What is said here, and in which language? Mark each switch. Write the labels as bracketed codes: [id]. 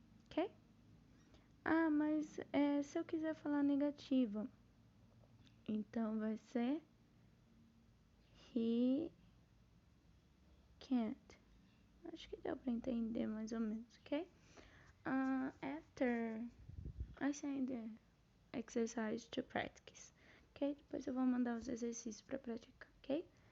[pt] Ok? Mas se eu quiser falar negativa, então vai ser [en] he can't. [pt] Acho que deu pra entender mais ou menos, ok? [en] After I send the exercise to practice, ok? [pt] Depois eu vou mandar os exercícios pra praticar, ok?